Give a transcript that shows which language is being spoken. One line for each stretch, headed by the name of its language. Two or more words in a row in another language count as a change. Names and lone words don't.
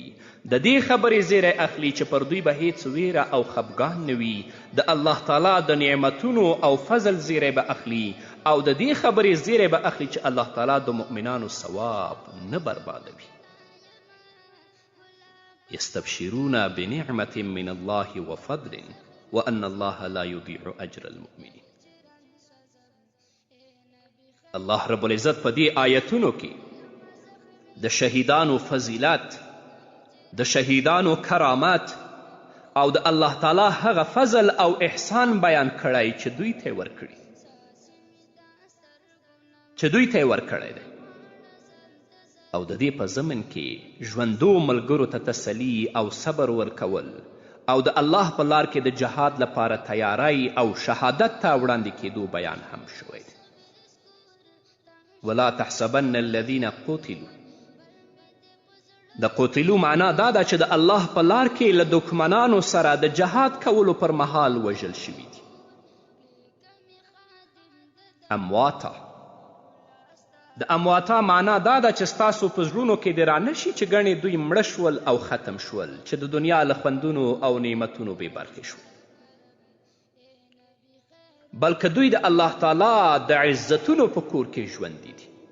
Pashto: د دې خبرې زیری اخلي چې پر دوی به هیڅ ویره او خفګان نه وي. د الله تعالی د نعمتونو او فضل زیری به اخلي، او د دې خبرې زیری به اخلي چې الله تعالی د مؤمنانو ثواب نه بربادوي.
Arabic: یستبشرون بنعمة من الله وفضل وأن الله لا يضيع أجر المؤمنين.
Pashto: الله رب العزت په دې آیتونو کې د شهیدانو فضیلت، د شهیدانو کرامات او د الله تعالی هغه فضل او احسان بیان کړی چې دوی ته یې ورکړی دی، او د دې په ضمن کې ژوندو ملګرو ته تسلي او صبر ورکول، او د الله په لار کې د جهاد لپاره تیاری او شهادت ته وړاندې کېدو بیان هم شوی دی.
Arabic: ولا تحسبن الذين قتلوا،
Pashto: د قتلو معنا دا ده چې د الله په لار کې له دښمنانو سره د جهاد کولو پر مهال وژل شوي دي. امواتا، د امواتا معنا دا ده چې ستاسو په زړونو کې دې رانشي چې ګڼې دوی مړه شول او ختم شول، چې د دنیا له خوندونو او نعمتونو بې برخې شول، بلکې دوی د الله تعالی د عزتونو په کور کې ژوندي دي.